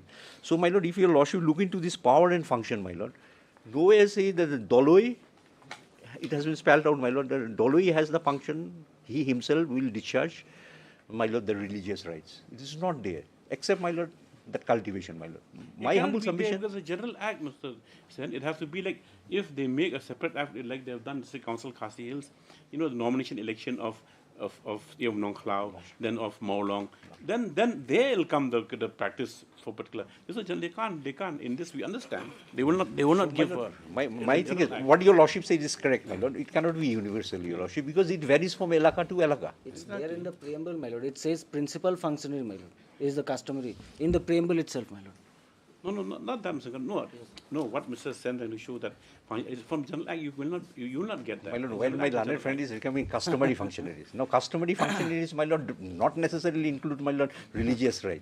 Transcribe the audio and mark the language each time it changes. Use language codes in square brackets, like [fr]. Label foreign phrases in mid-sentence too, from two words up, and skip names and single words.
[en] So, my lord, if your lordship look into this power and function, my lord, nowhere say that the Doloi, it has been spelled out, my lord, the Doloi has the function, he himself will discharge, my lord, the religious rights. It is not there, except, my lord, that cultivation, my lord. My humble submission. Because the general act, Mr. Sen, it has to be like, if they make a separate act, like they have done, say, Council Khasi Hills, the nomination election of Nong Klau, then of Maolong, then they'll come the practice for particular. This is they can't. In this we understand. They will not give. My thing is, what your lordship says is correct, my lord. It cannot be universal, your lordship, because it varies from elaka to elaka. It's there in the preamble, my lord. It says principal functionary, my lord, is the customary in the preamble itself, my lord. No, not that, Mr. No, what Mr. Sen to show that from General Act you will not get that. My lord, while my learned friend is becoming customary functionaries. Now, customary functionaries, my lord, do not necessarily include, my lord, religious right.